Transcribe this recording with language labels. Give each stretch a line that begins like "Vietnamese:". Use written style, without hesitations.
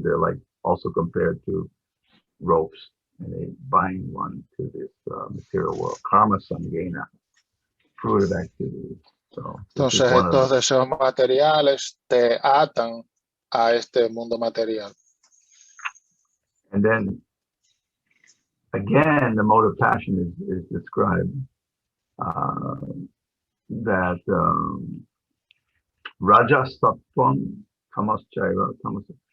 English: They're like also compared to ropes, and they bind one to this material world. Karma samgena, fruit of activity. So
Spanish: entonces estos deseos materiales te atan a este mundo material.
English: And then again, the mode of passion is described that
Sanskrit: Raja Sattvam, Tamas Chaiva,
English: Tamas.